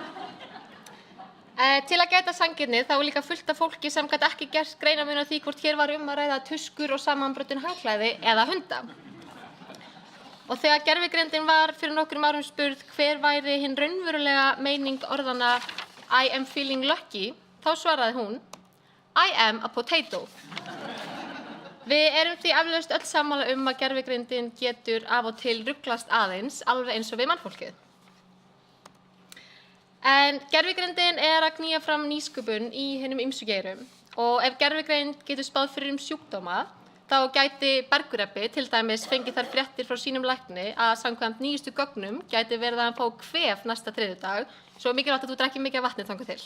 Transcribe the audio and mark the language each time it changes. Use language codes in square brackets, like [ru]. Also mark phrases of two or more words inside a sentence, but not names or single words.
[is] Til að gæta sanngirni þá var líka fullt af fólki sem gat ekki gert greinarmun á því hvort hér var að ræða tuskur og samanbrotin handklæði eða hunda. Og þegar gervigreindin var fyrir nokkrum árum spurð hver væri hinn raunverulega meining orðanna [en] I am feeling lucky, [is] þá svaraði hún [en] I am a potato. [is] Við erum því eflaust öll sammála að gervigreindin getur af og til ruglast aðeins, alveg eins og við mannfólkið. En gervigreindin að knýja fram nýsköpun í hinum ýmsu geirum og ef gervigreind getur spáð fyrir sjúkdóma, þá gæti Bergureppi til dæmis fengið þær fréttir frá sínum lækni að samkvæmt nýjustu gögnum gæti verið að hann fá kvef næsta þriðjudag, svo mikilvægt að þú drekkir mikið af vatni þangað til.